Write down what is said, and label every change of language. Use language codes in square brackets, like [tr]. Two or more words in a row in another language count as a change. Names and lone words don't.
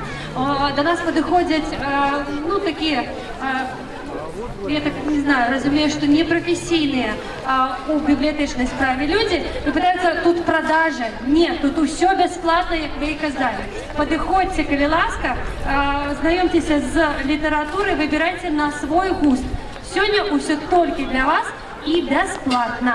[ru] До нас подходят, ну, такие, я так не знаю, разумею, что не профессийные у библиотечной справе люди, и пытаются тут продажи. Нет, тут все бесплатно, [uk] як ви і казали. Подходите, коли ласка, знайомьтесь з літературою, вибирайте на свой густ. [ru] Сегодня все только для вас и бесплатно.